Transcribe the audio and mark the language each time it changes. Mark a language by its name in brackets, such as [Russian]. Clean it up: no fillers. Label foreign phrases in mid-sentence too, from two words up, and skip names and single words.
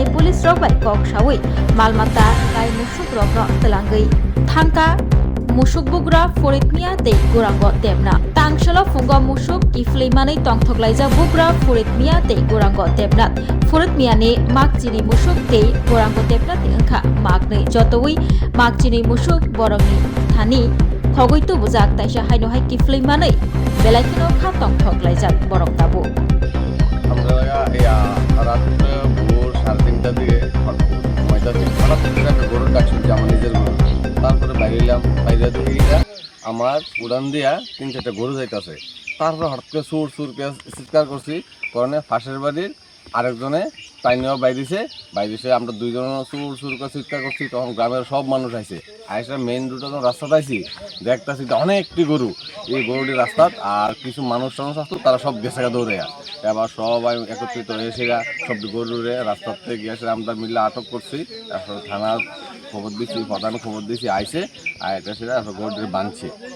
[Kok Borok] पुलिस रक बाय कक सावै मालमाता गाय मुसुक रक्न तलांगै थांका मुसुक बुग्रा फरिद मिया तै गोरांग देबनाथ तांसल फुंग मुसुक किफ्लैमानै तंथगलायजा बुग्रा फरिद मिया तै गोरांग देबनाथ फरिद मियानि मागचिनि मुसुक तै गोरांग देबनाथ ओंखा मागनै जतवै मागचिनि मुसुक बरंनि थानि खगैतो बुजाक ताइसा हायनोहाय किफ्लैमानै बेलायखिनो खा तंथगलायजा बरक दाबो [Bangla] আমরা রাত ভোর 3:30টার দিকে হঠাৎ করে একটা গরুর ডাক শুনছি আমার নিজের গরু তারপরে বাইরে এলাম বাইরে থেকে আমার উড়ান দিয়া 3-4টা গরু যাইতেছে তারপরে হঠাৎ করে সুর সুর চিৎকার করছি কারণে পাশের বাড়ির আরেকজনে তাইনেও বাইরেছে আমরা দুইজন সুর সুর করে চিৎকার করছি তখন গ্রামের সব মানুষ আইছে আইসা মেইন রোডে যখন রাস্তাতে আইছি দেখতেছি অনেকটি গরু এই গরুটির রাস্তা আর কিছু মানুষ আসতো তারা সব গেছে দৌড়ে এবার সবাই একত্রিত হয়েছে সব গরুরে রাস্তার থেকে গিয়েছে আমরা মিলে আটক করছি তারপরে থানার খবর দিচ্ছি প্রধান খবর দিচ্ছি আইসে আর এটা সেটা গরুটির বাঁধছে